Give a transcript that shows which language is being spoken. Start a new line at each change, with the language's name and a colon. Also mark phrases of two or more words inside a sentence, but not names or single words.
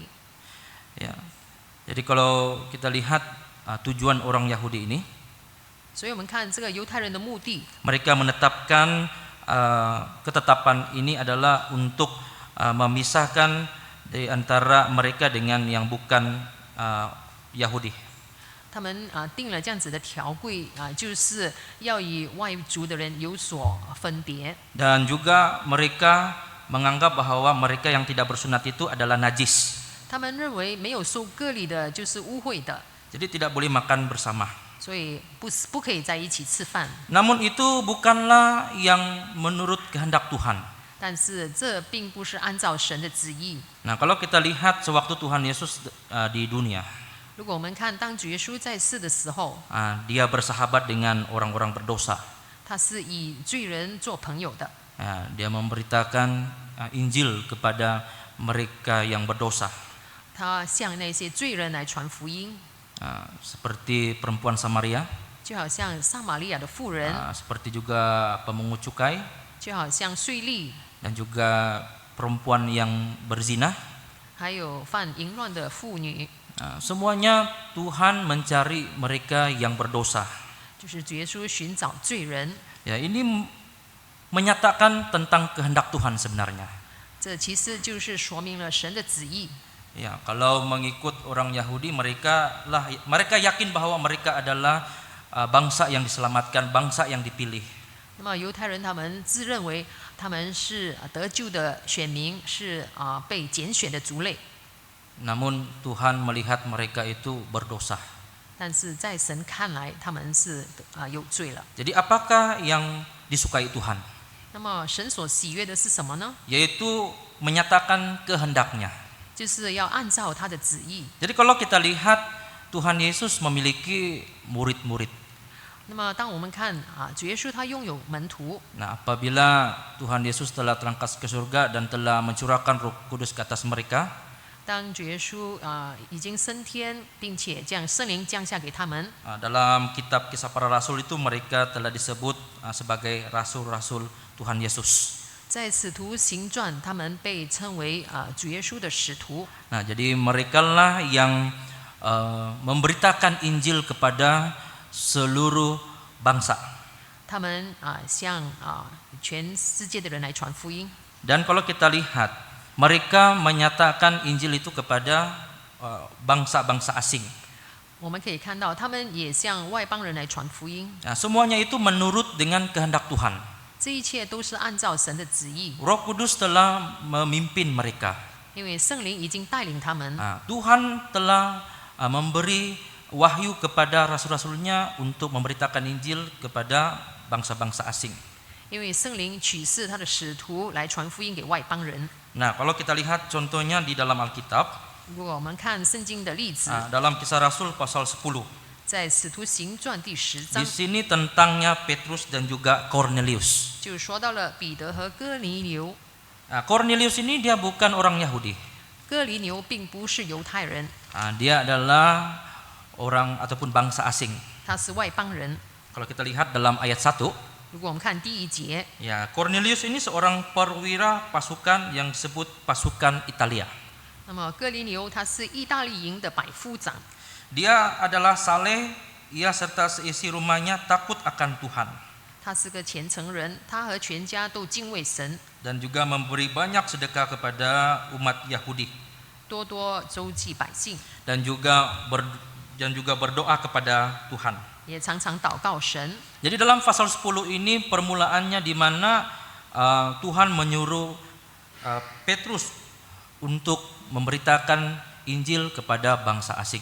Indonesian: Ya. Jadi kalau kita lihat tujuan orang Yahudi ini,
Chinese: 所以我们看这个犹太人的目的，
Indonesian: mereka menetapkan ketetapan ini adalah untuk memisahkan di antara mereka dengan yang bukan Yahudi.
Chinese: 他们定了这样子的条规就是要以外族的人有所分别。
Indonesian: Dan juga mereka menganggap bahwa mereka yang tidak bersunat itu adalah najis.
Chinese: 他们认为没有受割礼的就是污秽的，
Indonesian: Jadi tidak boleh makan bersama.
Chinese: 所以不可以在一起吃饭。
Indonesian: Namun itu bukanlah yang menurut kehendak Tuhan.
Chinese: 但是这并不是按照神的旨意。
Indonesian: Nah, kalau kita lihat sewaktu Tuhan Yesus di dunia,
Chinese: 如果我们看当主耶稣在世的时候，
Indonesian: dia bersahabat dengan orang-orang berdosa.
Chinese: 他是以罪人做朋友的，
Indonesian: Dia memberitakan Injil kepada mereka yang berdosa.
Chinese: 他向那些罪人来传福音，
Indonesian: Seperti perempuan Samaria,
Chinese: 就好像撒玛利亚的妇人，
Indonesian: seperti juga pemungut cukai,
Chinese: 就好像税吏，
Indonesian: dan juga perempuan yang berzina.
Chinese: 还有犯淫乱的妇女，
Indonesian: Semuanya Tuhan mencari mereka yang berdosa.
Chinese: 就是主耶稣寻找罪人。
Indonesian: Ya, ini menyatakan tentang kehendak Tuhan sebenarnya.
Chinese: 这其实就是说明了神的旨意。
Indonesian: Ya, kalau mengikut orang Yahudi mereka yakin bahwa mereka adalah bangsa yang diselamatkan, bangsa yang dipilih.
Chinese: 那么犹太人他们自认为他们是得救的选民，是被拣选的族类。
Indonesian: Namun Tuhan melihat mereka itu berdosa.
Chinese: 但是在神看来，他们是有罪了。
Indonesian: Jadi apakah yang disukai Tuhan?
Chinese: 那么神所喜悦的是什么呢？
Indonesian: Yaitu menyatakan kehendaknya.
Chinese: 就是要按照他的旨意。
Indonesian: Jadi kalau kita lihat Tuhan Yesus memiliki murid-murid.
Chinese: 那么当我们看主耶稣他拥有门徒，
Indonesian: Nah, apabila Tuhan Yesus telah terangkat ke surga dan telah mencurahkan Roh Kudus ke atas mereka,
Chinese: 当主耶稣已经升天，并且将圣灵降下给他们，
Indonesian: dalam kitab Kisah Para Rasul itu mereka telah disebut sebagai rasul-rasul Tuhan Yesus.
Chinese: 在使徒行传，他们被称为主耶稣的使徒。
Indonesian: Nah, jadi merekalah yang memberitakan Injil kepada seluruh bangsa.
Chinese: 他们向全世界的人来传福音。
Indonesian: Dan kalau kita lihat, mereka menyatakan Injil itu kepada bangsa-bangsa asing.
Chinese: 我们可以看到，他们也向外邦人来传福音。
Indonesian: Nah, semuanya itu menurut dengan kehendak Tuhan.
Chinese: 这一切都是按照神的旨意，
Indonesian: Roh Kudus telah memimpin mereka.
Chinese: 因为圣灵已经带领他们。
Indonesian: Nah, Tuhan telah memberi wahyu kepada rasul-rasulnya untuk memberitakan Injil kepada bangsa-bangsa asing.
Chinese: 因为圣灵启示他的使徒来传福音给外邦人。
Indonesian: Nah, kalau kita lihat contohnya di dalam Alkitab,
Chinese: 如果我们看圣经的例子，
Indonesian: dalam Kisah Rasul pasal 10,
Chinese: 在使徒行传第10
Indonesian: di
Chinese: 章，
Indonesian: sini tentangnya Petrus dan juga Cornelius.
Chinese: 就说到了彼得和哥尼流。
Indonesian: Nah, Cornelius ini dia bukan orang Yahudi.
Chinese: 哥尼流并不是犹太人，
Indonesian: Dia adalah orang ataupun bangsa asing.
Chinese: 他是外邦人。
Indonesian: Kalau kita lihat dalam ayat 1,
Chinese: 如果我们看第1节，
Indonesian: ya Cornelius ini seorang perwira pasukan yang disebut pasukan Italia.
Chinese: 那么哥尼流他是意大利营的百夫长，
Indonesian: Dia adalah saleh, ia serta seisi rumahnya takut akan Tuhan
Chinese: 他是个虔诚人，他和全家都敬畏神，
Indonesian: dan juga memberi banyak sedekah kepada umat Yahudi
Chinese: 多多周济百姓，
Indonesian: dan juga berdoa kepada Tuhan.
Chinese: 也常常祷告神。
Indonesian: Jadi dalam pasal 10 ini permulaannya di mana Tuhan menyuruh Petrus untuk memberitakan Injil kepada bangsa asing.